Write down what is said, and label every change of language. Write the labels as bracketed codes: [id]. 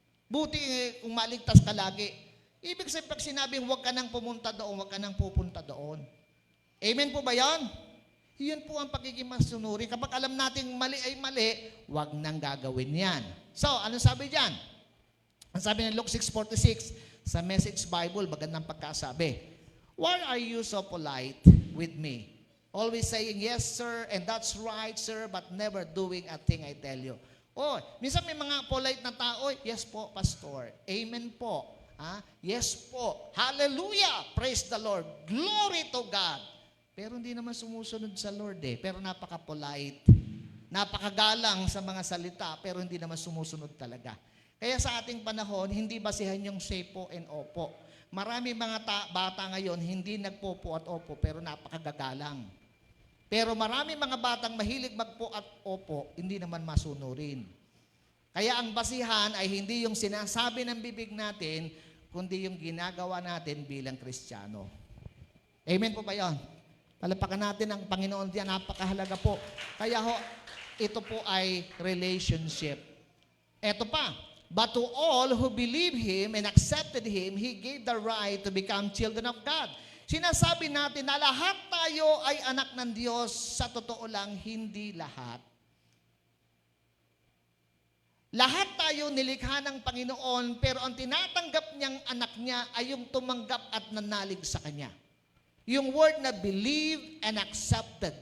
[tl] Buti kung maligtas ka lagi. Ibig sabihin, pag sinabing huwag ka nang pumunta doon, huwag ka nang pupunta doon. Amen po ba yan? Yun po ang pagiging masunuri. Kapag alam nating mali ay mali, huwag nang gagawin yan. So, ano sabi dyan? Ang sabi ng Luke 6:46, sa Message Bible, magandang pagkasabi. [en] Why are you so polite with me? Always saying, yes, sir, and that's right, sir, but never doing a thing I tell you. [tl] Minsan may mga polite na tao, yes po, pastor. Amen po. [en] Yes po. Hallelujah! Praise the Lord. Glory to God. [tl] Pero hindi naman sumusunod sa Lord Pero napaka-polite. Napakagalang sa mga salita, pero hindi naman sumusunod talaga. Kaya sa ating panahon, hindi basihan yung sepo and opo. Marami mga bata ngayon, hindi nagpopo at opo, pero napakagagalang. Pero marami mga batang mahilig magpo at opo, hindi naman masunurin. Kaya ang basihan ay hindi yung sinasabi ng bibig natin, kundi yung ginagawa natin bilang Kristiyano. Amen po ba yun? Palapakan natin ang Panginoon diyan, napakahalaga po. Kaya ito po ay relationship. Ito pa, [en] but to all who believe Him and accepted Him, He gave the right to become children of God. [tl] Sinasabi natin na lahat tayo ay anak ng Diyos. Sa totoo lang, hindi lahat. Lahat tayo nilikha ng Panginoon, pero ang tinatanggap niyang anak niya ay yung tumanggap at nanalig sa Kanya. Yung word na believe and accepted.